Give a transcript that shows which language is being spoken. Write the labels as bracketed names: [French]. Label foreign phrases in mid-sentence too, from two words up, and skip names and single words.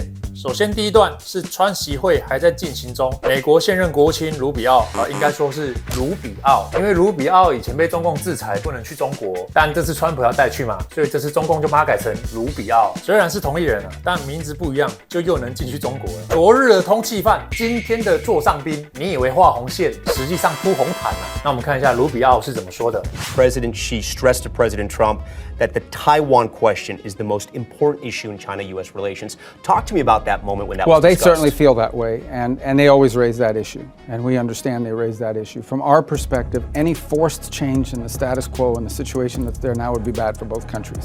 [Chinese] 首先第一段是川習會還在進行中，美國現任國務卿盧比奧應該說是盧比奧，因為盧比奧以前被中共制裁不能去中國，但這次川普要帶去嘛，所以這次中共就把它改成盧比奧。雖然是同一人但名字不一樣，就又能進去中國了。昨日的通緝犯，今天的座上賓，你以為畫紅線，實際上鋪紅毯啊。那我們看一下盧比奧是怎麼說的。 [English] President Xi stressed to President Trump that the Taiwan question is the most important issue in China-U.S. relations. Talk to me about that moment when that was discussed. Well, they certainly feel that way, and they always raise that issue, and we understand they raise that issue. From our perspective, any forced change in the status quo and the situation that's there now would be bad for both countries.